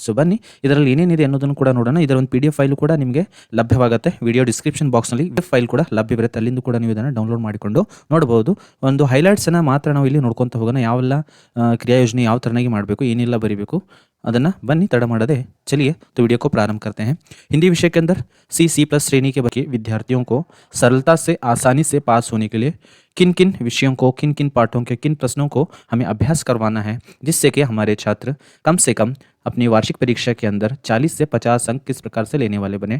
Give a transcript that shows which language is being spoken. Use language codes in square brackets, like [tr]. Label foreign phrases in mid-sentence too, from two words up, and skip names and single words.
[kn] ಬನ್ನಿ ಇದರಲ್ಲಿ ಏನೇನಿದೆ ಅನ್ನೋದನ್ನು ಕೂಡ ನೋಡೋಣ. ಇದರ ಒಂದು [en] PDF file [kn] ಕೂಡ ನಿಮಗೆ ಲಭ್ಯವಾಗುತ್ತೆ. [en] video description [kn] ಬಾಕ್ಸ್ನಲ್ಲಿ ಫೈಲ್ ಕೂಡ ಲಭ್ಯವಿರುತ್ತೆ, ಅಲ್ಲಿಂದ ಕೂಡ ನೀವು ಇದನ್ನು ಡೌನ್ಲೋಡ್ ಮಾಡಿಕೊಂಡು ನೋಡಬಹುದು. ಒಂದು ಹೈಲೈಟ್ಸನ್ನು ಮಾತ್ರ ನಾವು ಇಲ್ಲಿ ನೋಡ್ಕೊತ ಹೋಗೋಣ. ಯಾವೆಲ್ಲ ಕ್ರಿಯಾ ಯೋಜನೆ ಯಾವ ಥರನಾಗಿ ಮಾಡಬೇಕು, ಏನೆಲ್ಲ ಬರೀಬೇಕು ಅದನ್ನು ಬನ್ನಿ ತಡ ಮಾಡದೆ [hi] चलिए तो वीडियो को प्रारंभ करते हैं. हिंदी विषय के अंदर C+ श्रेणी के बच्चे विद्यार्थियों को सरलता से आसानी से पास होने के लिए किन किन विषयों को, किन किन पाठों के किन प्रश्नों को हमें अभ्यास करवाना है, जिससे कि हमारे छात्र कम से कम अपनी वार्षिक परीक्षा के अंदर 40 से 50 अंक किस प्रकार से लेने वाले बने.